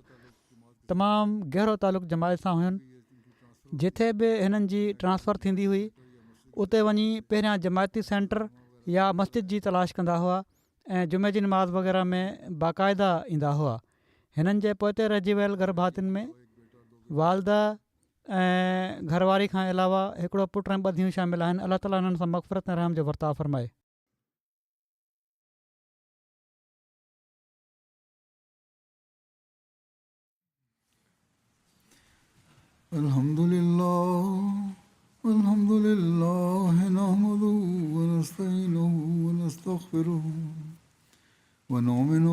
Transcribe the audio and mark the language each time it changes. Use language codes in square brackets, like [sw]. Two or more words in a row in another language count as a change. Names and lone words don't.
[sd] तमामु गहरो तालुक़ु जमायत सां हुयुनि। जिथे बि हिननि जी ट्रांसफ़र थींदी हुई उते वञी पहिरियां जमायती सेंटर या मस्जिद जी तलाश कंदा हुआ ऐं जुमे जी नमाज़ वग़ैरह में बाक़ाइदा ईंदा हुआ। हिननि जे पोइते रहिजी वियल घर भातियुनि में वालदा ऐं घरवारी खां अलावा हिकिड़ो पुटु ऐं 2 धीअरूं शामिलु आहिनि। अलाह ताला हिननि सां मग़फ़िरत ऐं रहम जो वर्ताव फ़रमाए। [ar] الحمد لله نحمده ونستعينه ونستغفره ونؤمن